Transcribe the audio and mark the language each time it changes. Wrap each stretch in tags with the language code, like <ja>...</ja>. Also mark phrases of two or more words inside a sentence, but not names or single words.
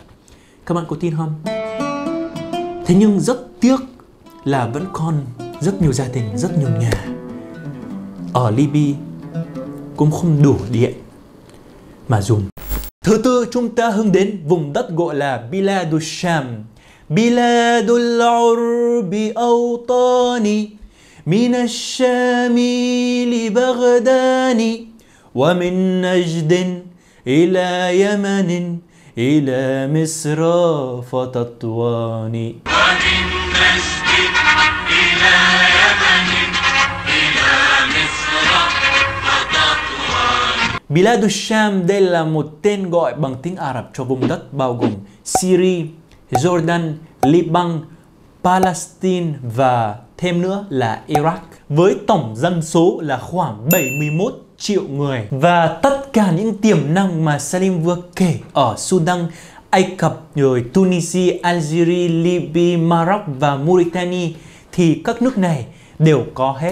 <vi>Các bạn có tin không? Thế nhưng rất tiếc là vẫn còn rất nhiều gia đình, rất nhiều nhà ở Libya cũng không đủ điện mà dùng. Thứ tư, chúng ta hướng đến vùng đất gọi là Biladul Sham.</vi> <ar>بلاد العرب أوطاني من الشام لبغدان ومن نجد إلى يمن إلى مصر فتطوان.</ar> <vi>Biladul Sham đây là một tên gọi bằng tiếng Ả Rập cho vùng đất bao gồm Syria, Jordan, Liban, Palestine và thêm nữa là Iraq, với tổng dân số là khoảng 71 triệu người. Và tất cả những tiềm năng mà Salim vừa kể ở Sudan, Ai Cập, rồi Tunisia, Algeria, Libya, Maroc và Mauritania thì các nước này đều có hết.</vi>